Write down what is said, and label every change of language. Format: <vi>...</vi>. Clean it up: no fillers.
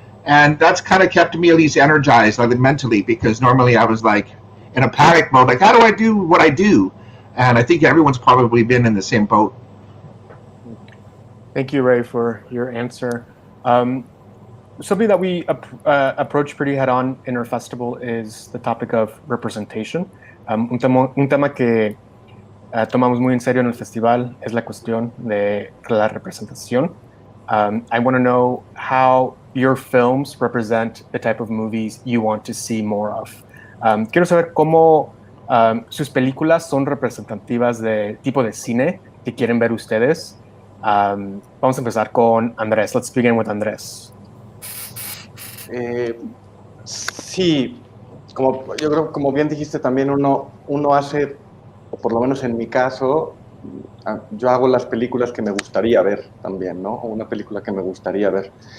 <en>And that's kind of kept me at least energized, like mentally, because normally I was like in a panic mode, like how do I do what I do? And I think everyone's probably been in the same boat. Thank you, Ray, for your answer. Something that we approach pretty head-on in our festival is the topic of representation.</en> <es>Un tema que tomamos muy en serio en el festival es la cuestión de la representación.</es> <en>I want to know how your films represent the type of movies you want to see more of.</en> <es>Quiero saber cómo sus películas son representativas del tipo de cine que quieren ver ustedes. Vamos a empezar con Andrés.</es> <en>Let's begin with Andrés.</en> <es>Sí, yo creo que como bien dijiste también uno hace, o por lo menos en mi caso, yo hago las películas que me gustaría ver también, ¿no? O una película que me gustaría ver.</es>